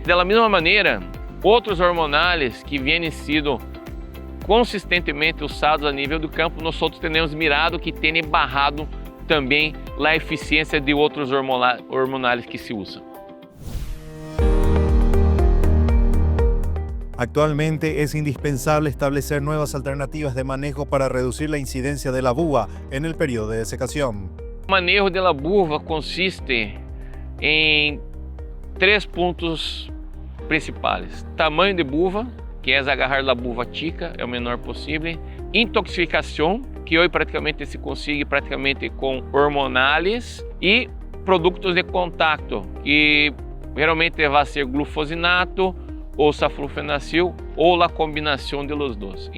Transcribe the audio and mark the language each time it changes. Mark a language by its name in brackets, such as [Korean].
[Portuguese] Da mesma maneira, outros hormonais que vêm sido consistentemente usados a nível do campo, nós temos mirado que têm barrado também a eficiência de outros hormonais que se usam. [Spanish] Actualmente es indispensable establecer nuevas alternativas de manejo para reducir la incidencia de la buva en el periodo de desecación. [Portuguese] O manejo da buva consiste em 3 pontos principais: tamanho de buva, que é agarrar a buva chica, é o menor possível; intoxicação, que hoje praticamente se consegue com hormonais; e produtos de contato, que geralmente vai ser glufosinato ou saflufenacil ou a combinação de los dois.